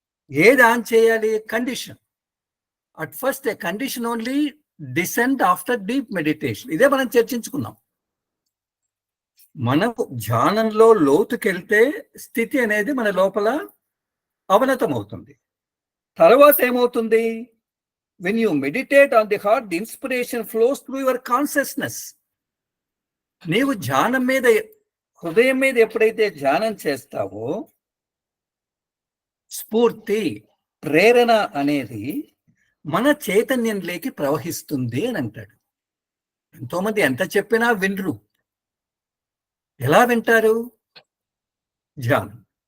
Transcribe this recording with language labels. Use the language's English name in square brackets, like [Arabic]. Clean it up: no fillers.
[Telugu] ఏది ఆన్ చేయాలి? [English] Condition. At first a condition only descent after deep meditation. [Telugu] ఇదే మనం చర్చించుకున్నాం. మనం ధ్యానంలో లోతుకెళ్తే స్థితి అనేది మన లోపల అవనతం అవుతుంది. తర్వాత ఏమవుతుంది? [English] when you meditate on the heart, the inspiration flows through your consciousness. [Telugu] నీవు ధ్యానం మీద, హృదయం మీద ఎప్పుడైతే ధ్యానం చేస్తావో, స్ఫూర్తి, ప్రేరణ అనేది మన చైతన్యంలోకి ప్రవహిస్తుంది అని అంటాడు. ఎంతో మంది ఎంత చెప్పినా వినరు. ఎలా వింటారు? ధ్యానం.